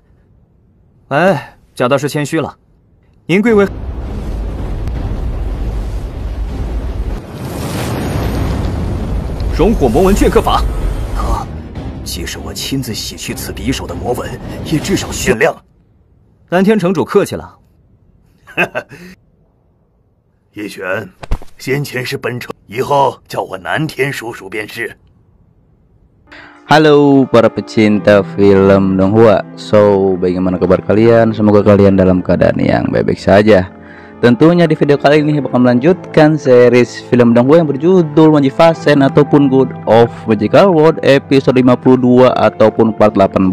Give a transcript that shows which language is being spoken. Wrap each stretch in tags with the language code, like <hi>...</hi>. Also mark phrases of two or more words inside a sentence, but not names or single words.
<zh>哎，贾大师谦虚了，您贵为熔火魔纹镌刻法。即使我亲自洗去此匕首的魔纹，也至少限量。蓝天城主客气了。叶璇，先前是本城，以后叫我南天叔叔便是。</zh> <id>Halo para pecinta film Donghua. So, bagaimana kabar kalian? Semoga kalian dalam keadaan yang baik-baik saja. Tentunya di video kali ini bakal melanjutkan series film Donghua yang berjudul Magnificent ataupun God of Magical World episode 52 ataupun part 18.</id>